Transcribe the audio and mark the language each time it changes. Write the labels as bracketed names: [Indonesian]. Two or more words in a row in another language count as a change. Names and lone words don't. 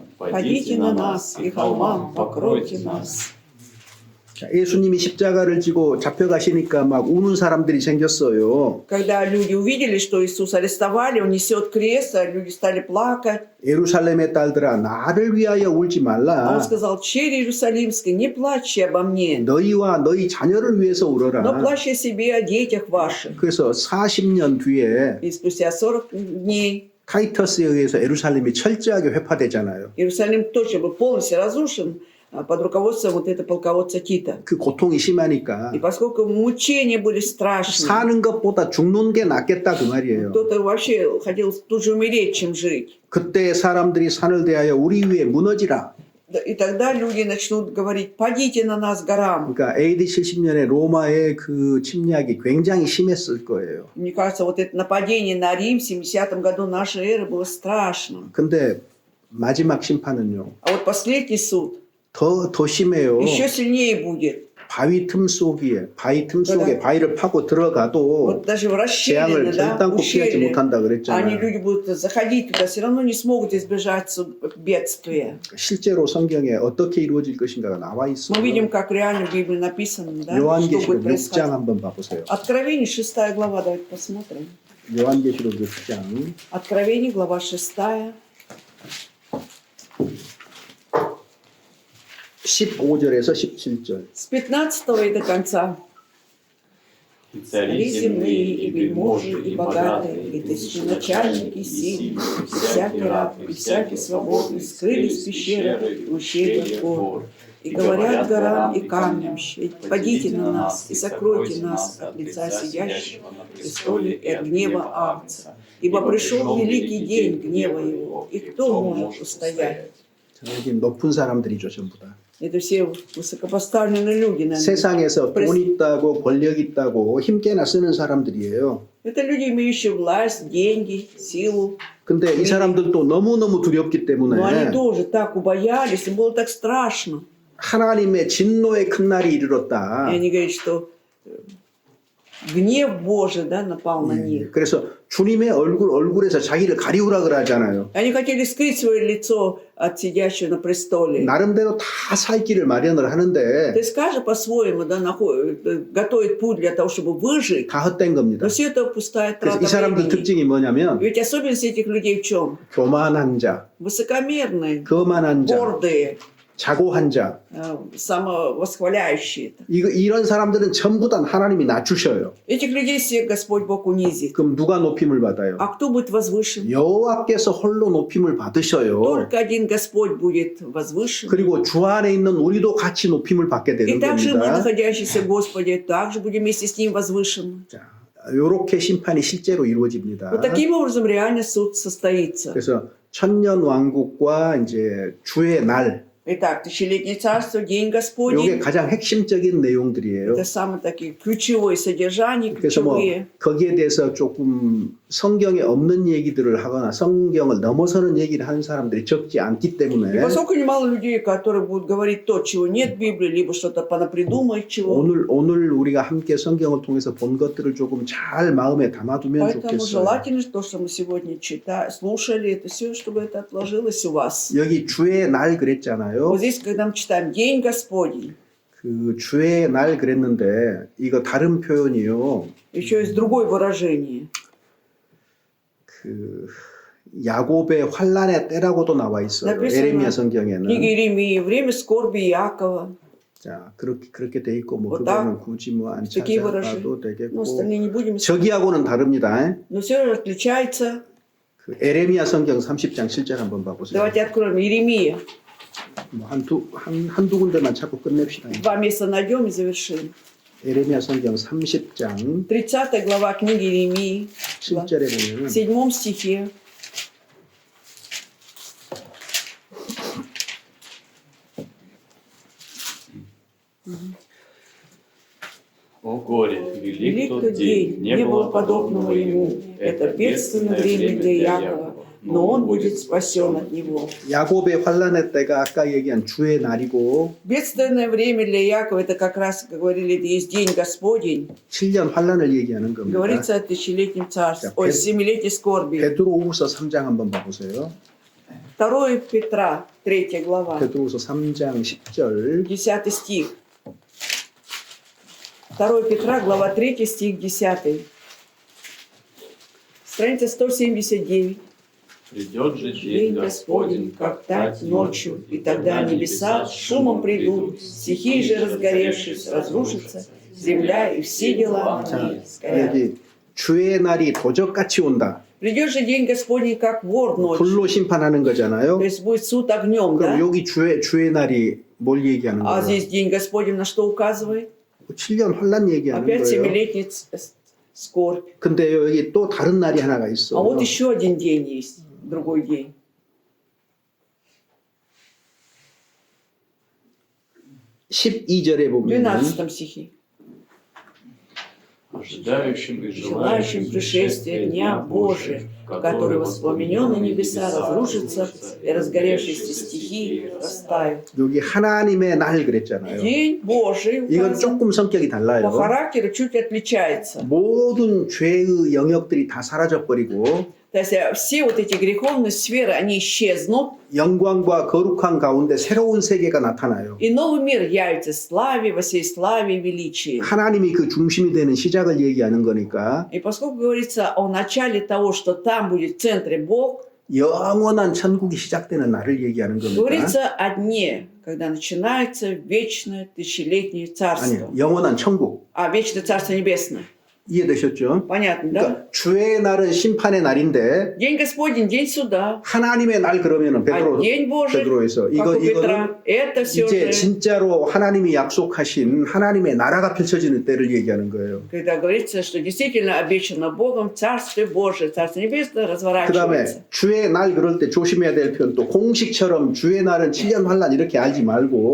[Russian] Пойдите на нас, и холмам покройте нас. [Korean] 자, 예수님이 십자가를 지고 잡혀가시니까 막 우는 사람들이 생겼어요. [Russian] Когда люди увидели, что Иисус арестовали, Он несет крест, а люди стали плакать. [Korean] 예루살렘의 딸들아 나를 위하여 울지 [Russian] А [Korean] 말라. [Russian] Он сказал, черь Иерусалимская, не плачьте обо мне, [Korean] 너희와 너희 자녀를 위해서 [Russian] но [Korean] 울어라. [Russian] плачьте о себе, о детях ваших. [Korean] 그래서 40년 뒤에 [Russian] И спустя 40 дней [Korean] 타이터스에 의해서 예루살렘이 철저하게 회파되잖아요. [Russian] Иерусалим точно был полностью разрушен под руководством вот этого полководца Тита. [Korean] 그 고통이 심하니까 [Russian] И поскольку мучения были страшны, [Korean] 사는 것보다 죽는 게 낫겠다 그 말이에요. [Russian] кто-то вообще хотел тут же умереть, чем жить. [Korean] 그때 사람들이 산을 대하여 우리 위에 무너지라. [Russian] И тогда люди начнут говорить, падите на нас горам. [Korean] 그러니까 AD 70년에 로마의 그 침략이 굉장히 심했을 거예요. [Russian] Мне кажется, вот это нападение на Рим в 70 году нашей эры было страшно. [Korean] 근데 마지막 심판은요. [Russian] А вот последний суд [Korean] 더 심해요. [Russian] еще сильнее будет. [Korean] 바위 틈 속에 바위를 파고 들어가도 [Russian] Вот даже в [Korean] 재앙을 [Russian] расщелины, да, [Korean] 결단코 피하지 [Russian] ущелье, [Korean] 못한다 [Russian] они [Korean] 그랬잖아요. [Russian] люди будут заходить туда, все равно не смогут избежать бедствия. [Korean] 실제로 성경에 어떻게 이루어질 것인가가 나와 있어요. [Russian] Мы видим, как реально в Библии написано, да, что [Korean] 요한계시록 [Russian] будет [Korean] 6장 [Russian] происходить. [Korean] 한번 봐보세요. [Russian] Откровение, 6 глава, давайте посмотрим. [Korean] 요한계시록 6장 [Russian] Откровение, глава 6. [Korean] 15절에서 17절. [Russian] С 15 и до конца. И Цари земные, и вельможи, и богатые, и тысяченачальники, и сильные, и всякий раб, и всякий свободный скрылись в пещерах и ущельях гор. И говорят горам и камням, падите на нас и сокройте нас от лица сидящего на престоле и от гнева Агнца. Ибо пришел великий день гнева его, и кто может устоять? [Korean] 자, 여기 높은 사람들이죠 전부 다. [Russian] Это все высокопоставленные люди, наверное. [Korean] 세상에서 돈 있다고 권력 있다고 힘께나 쓰는 사람들이에요. [Russian] Это люди, имеющие власть, деньги, силу. [Korean] 근데 이 사람들도 너무너무 두렵기 [Russian] Но они [Korean] 때문에 [Russian] тоже так убоялись, им было так страшно. [Korean] 하나님의 진노의 큰 날이 이르렀다. [Russian] И они говорят, что гнев Божий, да, напал на [Korean] 예, [Russian] них. [Korean] 그래서 주님의 얼굴에서 자기를 가리우라 그러잖아요. [Russian] Они хотели скрыть свое лицо от сидящего на престоле. [Korean] 나름대로 다 살 길을 마련을 하는데 [Russian] То есть каждый по-своему, да, готовит путь для того, чтобы выжить. [Korean] 다 헛된 겁니다. [Russian] Но все это пустая [Korean] 그래서 [Russian] трата [Korean] 이 사람들 [Russian] времени. [Korean] 특징이 뭐냐면 [Russian] Ведь особенность этих людей в чем? [Korean] 교만한 자, [Russian] Высокомерные, [Korean] 거만한 자, [Russian] гордые, [Korean] 자고한 자. [Russian] самовосхваляющие. [Korean] 이런 사람들은 전부 다 하나님이 낮추셔요. [Russian] Этих людей всех Господь Бог унизит. [Korean] 그럼 누가 높임을 받아요? [Russian] А кто будет возвышен? [Korean] 여호와께서 홀로 높임을 받으셔요. [Russian] Только один Господь будет возвышен. [Korean] 그리고 주 안에 있는 우리도 같이 높임을 받게 [Russian] И [Korean] 되는 [Russian] также мы, [Korean] 겁니다. [Russian] находящиеся в Господе, также будем вместе с Ним возвышены. [Korean] 자, 이렇게 심판이 실제로 이루어집니다. [Russian] Вот таким образом реально суд состоится. [Korean] 그래서 천년 왕국과 이제 주의 날, [Russian] Итак, тысячелетнее царство, День [Korean] 이게 [Russian] Господень. [Korean] 가장 핵심적인 내용들이에요. [Russian] Это самые такие ключевые содержания, [Korean] 그래서 뭐 [Russian] ключевые. [Korean] 거기에 대해서 조금 성경에 없는 얘기들을 하거나 성경을 넘어서는 얘기를 하는 사람들이 적지 않기 [Russian] И [Korean] 때문에 [Russian] поскольку немало людей, которые будут говорить то, чего нет в Библии, либо что-то понапридумать, чего. [Korean] 오늘 우리가 함께 성경을 통해서 본 것들을 조금 잘 마음에 담아두면 [Russian] Поэтому [Korean] 좋겠어요. [Russian] желательно, то, что мы сегодня слушали, это все, чтобы это отложилось у вас. [Korean] 여기 주의 날 그랬잖아요. [Russian] Вот здесь, когда мы читаем День Господень, [Korean] 그 주의 날 그랬는데 이거 다른 표현이요. [Russian] еще есть другое выражение. [Korean] 그 야곱의 환란의 때라고도 나와 있어요. [Russian] написано [Korean] 에레미야 [Russian] в [Korean] 성경에는. [Russian] книге Иеремии время скорби Иакова. [Korean] 자, 그렇게 돼 있고 뭐 [Russian] Вот [Korean] 그거는 굳이 뭐 안 [Russian] такие [Korean] 찾아봐도 [Russian] выражения. Ну, [Korean] 되겠고. [Russian] остальные не будем искать. [Korean] 저기하고는 다릅니다. [Russian] Но все отличается. [Korean] 그 에레미야 성경 30장 7절 한번 봐보세요. [Russian] Давайте откроем Иеремия. [Korean] 뭐 한두 군데만 찾고 끝냅시다. [Russian] Два места найдем и завершим. [Korean] 에레미야 성경 30장 [Russian] 30 глава книги Иеремии, [Korean] 7절에 [Russian] в [Korean] 보면은 [Russian] 7 стихе. О горе, велик Велик тот день, не было подобного ему. Это бедственное время для Якова, но он будет спасен от него. [Korean] 야곱의 환란의 때가 아까 얘기한 주의 날이고 [Russian] Бедственное время для Якова, это как раз, как говорили, это есть День Господень. [Korean] 7년 환란을 얘기하는 겁니다. [Russian] Говорится о тысячелетнем царстве, ой, 7-летней скорби. [Korean] 베드로후서 3장 한번 봐보세요. [Russian] 2 Петра, 3 глава, [Korean] 베드로후서 3장 10절 [Russian] 10 стих. 2 Петра, глава 3, стих 10. Страница 179. Придет же День Господень, как тать ночью, и тогда небеса с шумом придут, стихии же разгоревшись, разрушатся, земля и все дела на ней сгорят. [Korean] 여기 주의 날이 도적같이 온다. [Russian] Придет же день Господний, как вор ночью. [Korean] 불로 심판하는 거잖아요. [Russian] То есть будет суд огнем, [Korean] 그럼 [Russian] да? [Korean] 여기 주의 날이 뭘 얘기하는 [Russian] А [Korean] 거예요? [Russian] здесь день Господень на что указывает? [Korean] 7년 환란 얘기하는 [Russian] Опять [Korean] 거예요. [Russian] 7-летний скорбь. [Korean] 근데 여기 또 다른 날이 하나가 [Russian] А [Korean] 있어. [Russian] вот еще один день есть, другой день. [Korean] 12절에 [Russian] В [Korean] 보면 [Russian] 12 стихе. ожидающим и Желающим пришествия Дня Божия, в который воспламененные небеса разрушатся и разгоревшиеся стихии растают. [Korean] 여기 하나님의 날 그랬잖아요. [Russian] День Божий [Korean] 이건 [Russian] указан. [Korean] 조금 성격이 [Russian] По [Korean] 달라요. [Russian] характеру чуть отличается. [Korean] 모든 죄의 영역들이 다 사라져 버리고 [Russian] То есть все вот эти греховные сферы, они исчезнут, [Korean] 영광과 거룩한 가운데 새로운 세계가 나타나요. [Russian] и новый мир явится в славе, во всей славе и величии. [Korean] 하나님이 그 중심이 되는 시작을 얘기하는 거니까 [Russian] И поскольку говорится о начале того, что там будет в центре Бог, [Korean] 영원한 천국이 시작되는 날을 얘기하는 겁니다. [Russian] говорится о дне, когда начинается вечное тысячелетнее царство. [Korean] 아니요, 영원한 천국. [Russian] А вечное царство небесное. [Korean] 이해되셨죠? [Russian] Понятно, да? [Korean] 그러니까 주의 날은 심판의 날인데 [Russian] День Господень, день суда. [Korean] 하나님의 날 그러면은 [Russian] А день Божий, [Korean] 베드로에서 [Russian] как [Korean] 이거는 [Russian] у Петра, это все [Korean] 이제 [Russian] же, [Korean] 진짜로 하나님이 약속하신 하나님의 나라가 펼쳐지는 때를 얘기하는 거예요. [Russian] когда говорится, что действительно обещано Богом Царствие Божие, Царство Небесное [Korean] 그다음에 [Russian] разворачивается. [Korean] 주의 날 그럴 때 조심해야 될 표현 또 공식처럼 주의 날은 7년 환란 이렇게 알지 말고